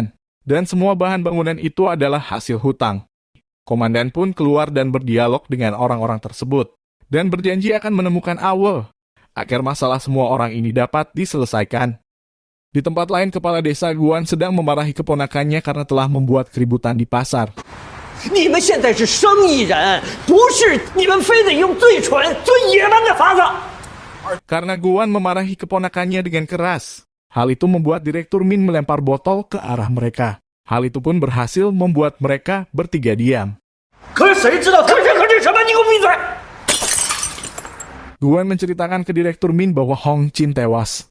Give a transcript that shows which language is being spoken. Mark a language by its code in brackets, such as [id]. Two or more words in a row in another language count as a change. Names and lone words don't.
[id] Dan semua bahan bangunan itu adalah hasil hutang. Komandan pun keluar dan berdialog dengan orang-orang tersebut. Dan berjanji akan menemukan awal agar masalah semua orang ini dapat diselesaikan. Di tempat lain, kepala desa Guan sedang memarahi keponakannya karena telah membuat keributan di pasar. [zh] 你们现在是生意人，不是你们非得用最蠢、最野蛮的法子。 [id] Karena Guan memarahi keponakannya dengan keras. Hal itu membuat Direktur Min melempar botol ke arah mereka. Hal itu pun berhasil membuat mereka bertiga diam. Guan menceritakan ke Direktur Min bahwa Hong Jin tewas.